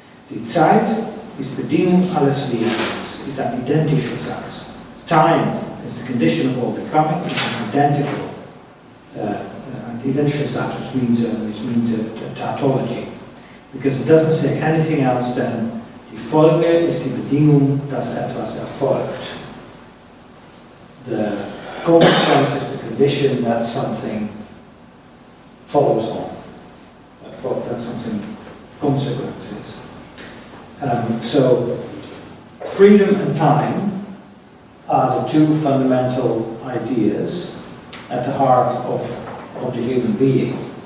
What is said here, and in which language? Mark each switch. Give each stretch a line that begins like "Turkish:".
German: Die Zeit ist Bedingung alles Wesens, ist ein identischer Satz.
English: Time is the condition of all becoming, is an identical, an identical Satz, which means a tautology. Because it doesn't say anything else than
German: die Folge ist die Bedingung, dass etwas erfolgt.
English: The consequence is the condition that something follows on. That something consequences. So freedom and time are the two fundamental ideas at the heart of the human being.